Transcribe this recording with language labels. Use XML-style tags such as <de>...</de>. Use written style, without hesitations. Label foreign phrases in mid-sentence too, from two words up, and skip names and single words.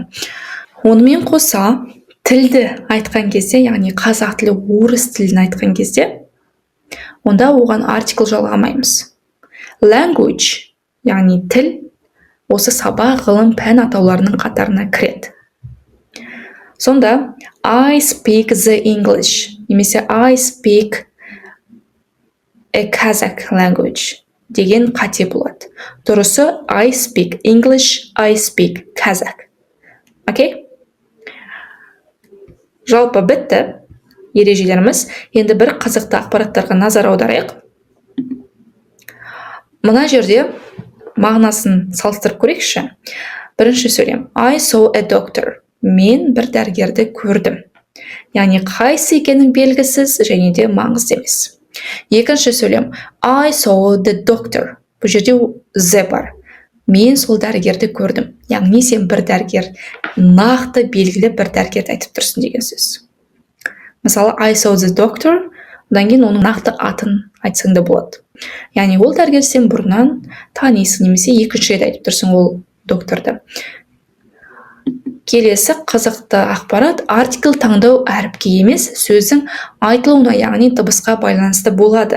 <kk>Онымен қоса тілді айтқан кезде, яғни қазақ тілі, орыс тілін айтқан кезде, онда оған артикл жалғамаймыз. Language, яғни тіл, осы сабақ, ғылым, пән атауларының қатарына кіреді.</kk> <en>Сонда I speak the English, немесе I speak a Kazakh language</en> <kk>деген қате болады.</kk> <en>Дұрысы I speak English, I speak Kazakh.</en> <kk>Окей? Жалпы бітті ережелеріміз. Енді бір қызықты ақпараттарға назар аударайық. Мына жерде мағынасын салыстырып көрейікші. Бірінші сөйлем.</kk> <en>I saw a doctor.</en> <kk>Мен бір дәрігерді көрдім. Яғни қайсы екенің белгісіз және де маңызды емес. Екінші сөйлем.</kk> <en>I saw the doctor.</en> <kk>Бұл жерде the бар. Мен сол дәрігерді көрдім. Яғни сен бір дәрігер, нақты белгілі бір дәрігерді айтып тұрсың деген сөз. Мысалы,</kk> <en>I saw the doctor,</en> <kk>одан кейін оның нақты атын айтсаң да болады. Яғни ол дәрігер сен бұрыннан танисың, немесе екінші рет айтып тұрсың ол докторды. Келесі қызықты ақпарат, артикл таңдау әріпке емес, сөздің айтылуына, яғни дыбысқа байланысты болады.</kk>